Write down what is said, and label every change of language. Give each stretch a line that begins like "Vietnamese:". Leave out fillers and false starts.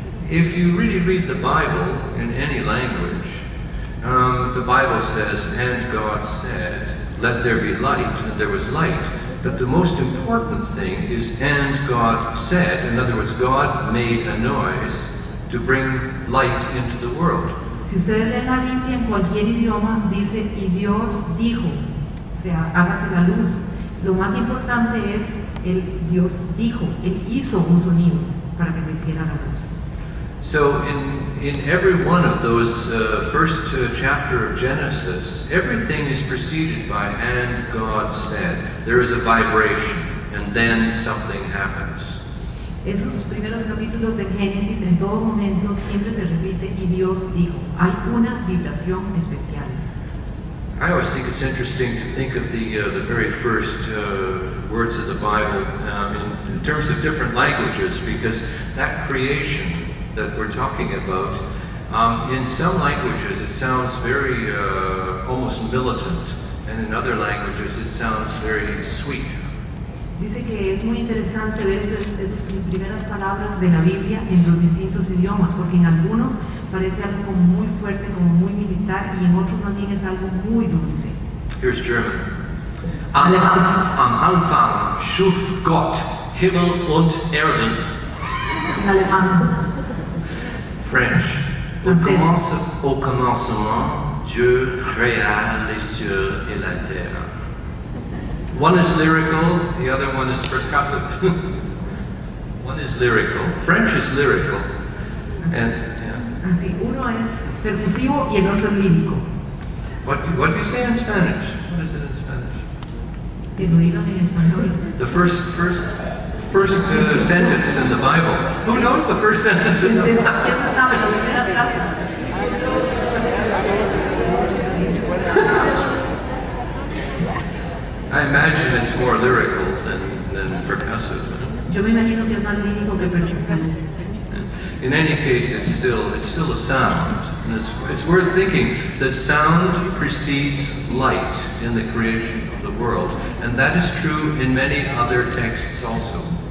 English: If you really read the Bible in any language, the Bible says, and God said, let there be light, and there was light. But the most important thing is, and God said. In other words, God made a noise to bring light into the world.
Spanish: Si ustedes leen la Biblia en cualquier idioma, dice, y Dios dijo, o sea, hágase la luz. Lo más importante es, Dios dijo, Él hizo un sonido para que se hiciera la luz.
English: So in every one of those first chapter of Genesis, everything is preceded by and God said. There is a vibration and then something happens.
Spanish: Esos primeros capítulos del Génesis en todo momento siempre se repite y Dios dijo. Hay una vibración especial.
English: I always think it's interesting to think of the very first words of the Bible in terms of different languages, because that creation that we're talking about, in some languages it sounds very almost militant, and in other languages it sounds very sweet.
Spanish: Dice que es muy interesante ver esas primeras palabras de la Biblia en los distintos idiomas, porque en algunos parece algo como muy fuerte, como muy militar, y en otros más bien es algo muy dulce.
English: Here's German.
German: Am Anfang schuf Gott Himmel und Erden.
Spanish: Alemán.
English: French.
French: Au commencement, Dieu créa les cieux et la terre.
English: One is lyrical, the other one is percussive. One is lyrical. French is lyrical. And
Spanish: Así, uno es percusivo y el otro es lírico.
English: What do you say in Spanish? What is it in Spanish?
Spanish: Que lo digan en español.
English: The first sentence in the Bible. Who knows the first sentence in the Bible?
Spanish: ¿Quién se sabe la primera frase?
English: I imagine it's more lyrical than percussive.
Spanish: Yo me imagino que es más lírico que percusivo.
English: In any case, it's still a sound. And it's worth thinking that sound precedes light in the creation of the world, and that is true in many other texts also.